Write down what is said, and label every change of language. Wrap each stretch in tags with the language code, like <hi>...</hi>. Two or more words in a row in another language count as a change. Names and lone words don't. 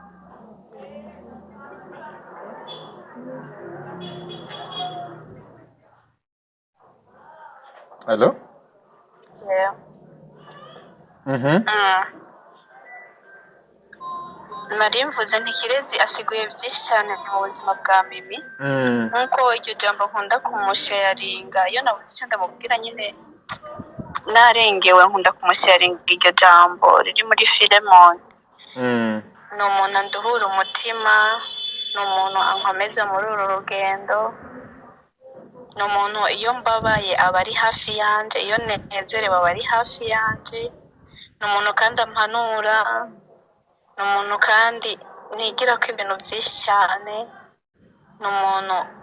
<rn>Allo? jewe. Mhm. Nari mvuze nti Kirezi asiguye byinshi cyane mu buzima bwa Mimi Mm. nkuko iryo jambo nkunda kumusharinga iyo nabuze icyo ndamubwira nyine narengewe nkunda kumusharinga iryo jambo riri muri Filemon. Mm. Ni umuntu anduhura umutima, ni umuntu ankomeza muri uru rugendo, ni umuntu iyo mbabaye aba ari hafi yanje, iyo nezerewe aba ari hafi yanje, ni umuntu kandi ampanura, ni umuntu kandi nigira ko ibintu byinshi cyane, ni umuntu</rn>